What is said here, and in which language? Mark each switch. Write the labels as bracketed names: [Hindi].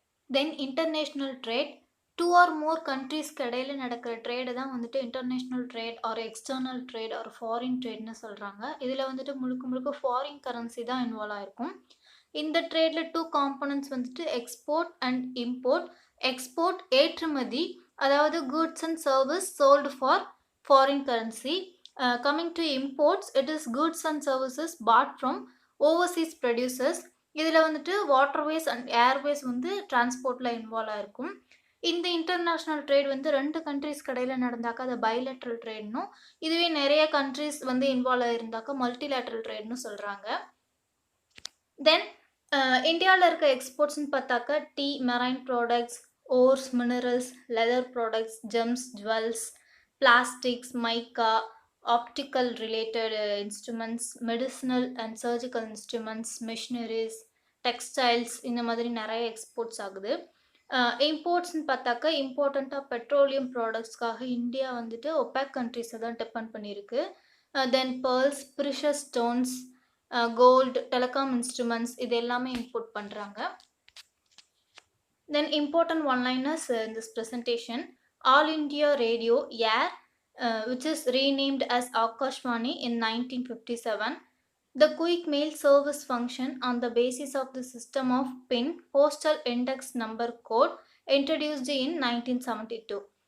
[Tamil] Then international trade, 2 or more கண்ட்ரீஸ்க்கு இடையில நடக்கிற trade தான் வந்துட்டு international trade R external trade are foreign ட்ரேட்னு சொல்கிறாங்க. இதில் வந்துட்டு முழுக்க ஃபாரின் கரன்சி தான் இன்வால்வ் ஆகிருக்கும். இந்த ட்ரேடில் 2 காம்பனன்ட்ஸ் வந்துட்டு எக்ஸ்போர்ட் அண்ட் இம்போர்ட். [English] export [Tamil] ஏற்றுமதி, அதாவது [English] goods and service sold for foreign currency. Coming to imports, it is goods and services bought from overseas producers. [Tamil] இதில் வந்துட்டு வாட்டர்வேஸ் அண்ட் ஏர்வேஸ் வந்து டிரான்ஸ்போர்ட்டில் இன்வால்வ் ஆகிருக்கும். இந்த இன்டர்நேஷ்னல் ட்ரேட் வந்து 2 கண்ட்ரீஸ்க்கு இடையில நடந்தாக்கா அதை பைலேட்ரல் ட்ரேட்னும், இதுவே நிறைய கண்ட்ரீஸ் வந்து இன்வால்வ் ஆகிருந்தாக்கா மல்டிலேட்ரல் ட்ரேட்னு சொல்கிறாங்க. தென் இந்தியால இருக்க எக்ஸ்போர்ட்ஸ்ன்னு பார்த்தாக்கா, tea, marine products, ores, minerals, leather products, gems, jewels, plastics, mica, optical related instruments, medicinal and surgical instruments, machineries, textiles இந்த மாதிரி நெறைய எக்ஸ்போர்ட்ஸ் ஆகுது. இம்போர்ட்ஸ்ன்னு பார்த்தாக்கா, இம்பார்ட்டன்ட்டா பெட்ரோலியம் ப்ராடக்ட்ஸ்க்காக இந்தியா வந்துட்டு ஒபெக் கண்ட்ரீஸ தான் டிபெண்ட் பண்ணியிருக்கு. தென் pearls, precious stones, gold, telecom instruments இது எல்லாமே இம்போர்ட் பண்றாங்க. [English] Then important one-liners in this presentation. All India Radio Air, which is renamed as Akashvani in 1957. The quick mail service function on the basis of the system of PIN, postal index number code, introduced in 1972.